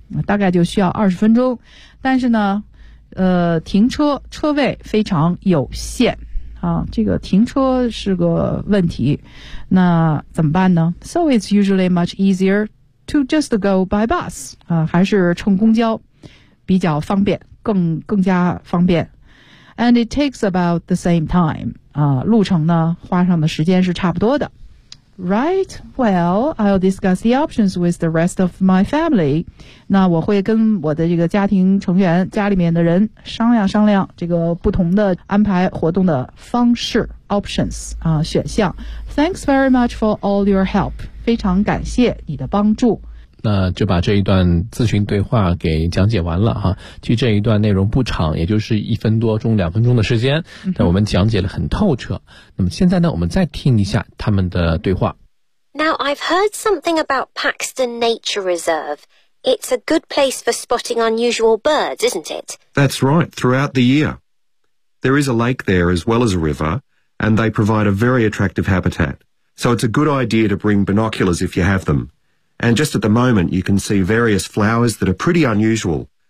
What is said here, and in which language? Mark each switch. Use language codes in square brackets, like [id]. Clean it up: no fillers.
[zh] 大概就需要二十分钟，但是呢。停车车位非常有限啊，这个停车是个问题，那怎么办呢？ [en] So it's usually much easier to just go by bus [zh] 啊，还是乘公交比较方便，更加方便。 [en] And it takes about the same time [zh] 啊，路程呢花上的时间是差不多的。 [en] Right, well, I'll discuss the options with the rest of my family. [zh] 那我会跟我的这个家庭成员家里面的人商量商量这个不同的安排活动的方式 options 啊选项。 [en] Thanks very much for all your help. [zh] 非常感谢你的帮助。那就把这一段咨询对话给讲解完了哈。其实这一段内容不长，也就是一分多钟两分钟的时间，但我们讲解了很透彻。那么现在呢我们再听一下他们的对话。 [en] Now I've heard something about Paxton Nature Reserve. It's a good place for spotting unusual birds, isn't it? That's right, throughout the year. There is a lake there as well as a river, and they provide a very attractive habitat. So it's a good idea to bring binoculars if you have them. And just at the moment, you can see various flowers that are pretty unusual.